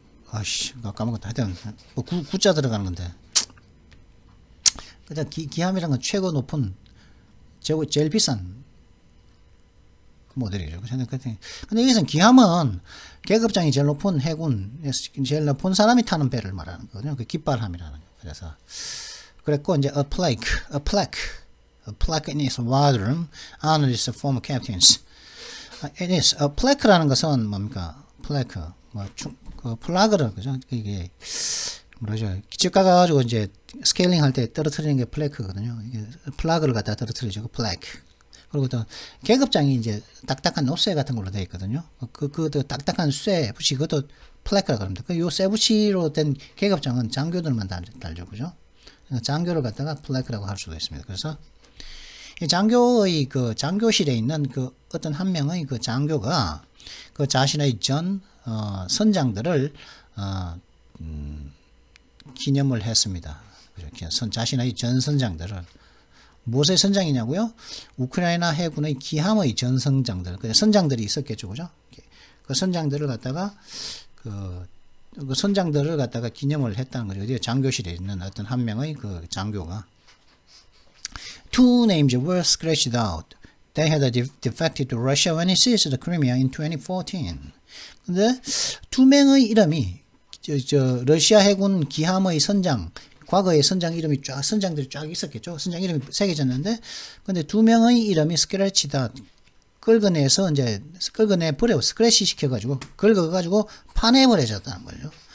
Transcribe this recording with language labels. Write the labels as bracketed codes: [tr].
[ko] 아씨, 까먹었다. 하여튼, 구자 들어가는 건데. 그냥 기함이란 건 최고 높은, 제일 비싼 모델이죠. 근데 여기서는 기함은 계급장이 제일 높은 해군, 제일 높은 사람이 타는 배를 말하는 거거든요. 그 깃발함이라는 거. 그래서, 그랬고, 이제, [en] a plaque in its water honors the former captains. It is, [ko] plaque라는 것은 뭡니까? plaque, 그 플라그를, 그죠? 이게, 뭐죠? 집 가가지고 이제 스케일링 할 때 떨어뜨리는 게 플래크거든요. 이게 플라그를 갖다 떨어뜨리죠. 그 플래크. 그리고 또 계급장이 이제 딱딱한 노쇠 같은 걸로 되어 있거든요. 그 딱딱한 쇠 붙이 그것도 플래크라고 합니다. 요 쇠 붙이로 된 계급장은 장교들만 달죠. 그죠? 장교를 갖다가 플래크라고 할 수도 있습니다. 그래서 이 장교의 그 장교실에 있는 그 어떤 한 명의 그 장교가 그 자신의 전 선장들을 기념을 했습니다. 자신의 전 선장들을 무엇의 선장이냐고요? 우크라이나 해군의 기함의 전 선장들, 선장들이 있었겠죠, 그죠? 그 선장들을 갖다가 그 선장들을 갖다가 기념을 했다는 거죠. 어디 장교실에 있는 어떤 한 명의 그 장교가 [en] Two names were scratched out. They had defected to Russia when it seized the Crimea in 2014. [ko] 근데 두 명의 이름이 러시아 해군 기함의 선장, 과거의 선장 이름이 선장들이 쫙 있었겠죠. 선장 이름이 새겨졌는데, 근데 두 명의 이름이 스크래치다. 긁어내서 이제, 스크래치 시켜가지고, 긁어가지고 파내버려졌다는 거죠.